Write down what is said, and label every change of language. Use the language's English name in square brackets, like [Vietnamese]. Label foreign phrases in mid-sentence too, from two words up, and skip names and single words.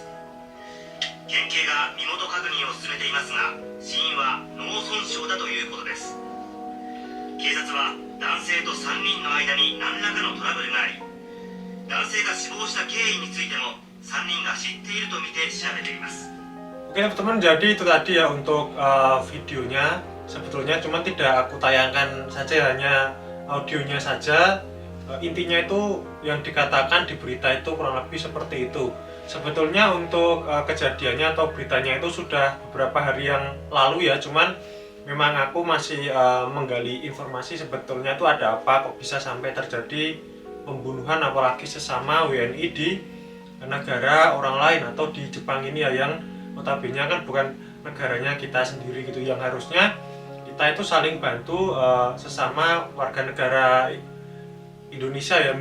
[Japanese] 県警が身元確認を進めていますが、死因は脳損傷だということです。警察は男性と3人の間に何らかのトラブルがあり、男性が死亡した経緯についても3人が知っているとみて調べています。 [Indonesian] Oke teman-teman, jadi itu tadi ya untuk videonya. Sebetulnya cuma tidak aku tayangkan saja, hanya audionya saja. Intinya itu yang dikatakan di berita itu kurang lebih seperti itu. Sebetulnya untuk kejadiannya atau beritanya itu sudah beberapa hari yang lalu ya, cuman memang aku masih menggali informasi sebetulnya itu ada apa kok bisa sampai terjadi pembunuhan apalagi sesama WNI di negara orang lain atau di Jepang ini ya, yang notabene kan bukan negaranya kita sendiri gitu, yang harusnya kita itu saling bantu sesama warga negara Indonesia ya.